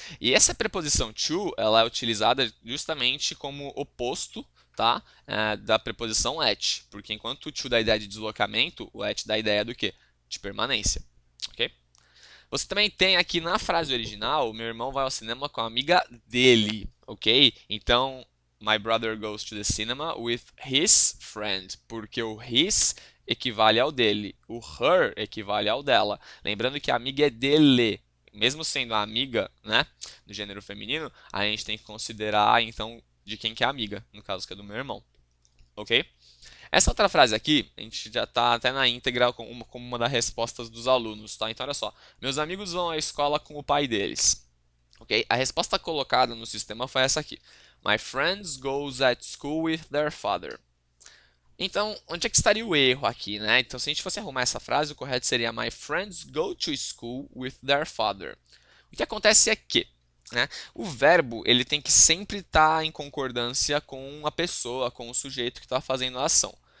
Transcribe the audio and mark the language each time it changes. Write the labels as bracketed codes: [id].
[pt] E essa preposição to, ela é utilizada justamente como oposto, tá? Da preposição at, porque enquanto o to dá a ideia de deslocamento, o at dá a ideia do quê? De permanência. Ok? Você também tem aqui na frase original, meu irmão vai ao cinema com a amiga dele, ok? Então, [en] my brother goes to the cinema with his friend, [pt] porque o his equivale ao dele, o her equivale ao dela. Lembrando que a amiga é dele, mesmo sendo a amiga, né, do gênero feminino, a gente tem que considerar então de quem que é a amiga, no caso que é do meu irmão, ok? Essa outra frase aqui, a gente já está até na íntegra como uma das respostas dos alunos, tá? Então, olha só. Meus amigos vão à escola com o pai deles. Ok? A resposta colocada no sistema foi essa aqui. [en] My friends goes at school with their father. [pt] Então, onde é que estaria o erro aqui, né? Então, se a gente fosse arrumar essa frase, o correto seria [en] My friends go to school with their father. [pt] O que acontece é que, né, o verbo ele tem que sempre estar em concordância com a pessoa, com o sujeito que está fazendo a ação.